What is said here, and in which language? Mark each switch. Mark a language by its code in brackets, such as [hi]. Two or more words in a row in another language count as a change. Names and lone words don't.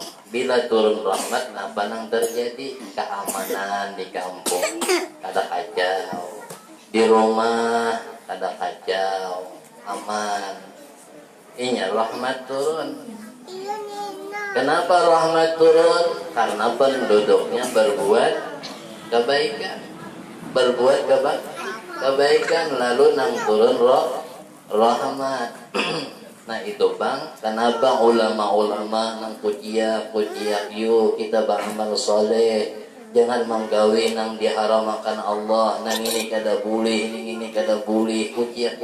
[id] Bila turun rahmat, apa yang terjadi? Keamanan di kampung kada kacau, di rumah kada kacau, aman. Ini rahmat turun. Kenapa rahmat turun? Karena penduduknya berbuat kebaikan. Berbuat kebaikan, lalu nang turun rahmat. [bjn] Nah itu bang, kenapa ulama-ulama nang pujiak yuk kita beramal soleh, jangan menggawi nang diharamakan Allah, nang ini kada boleh, ini kada boleh, pujiak.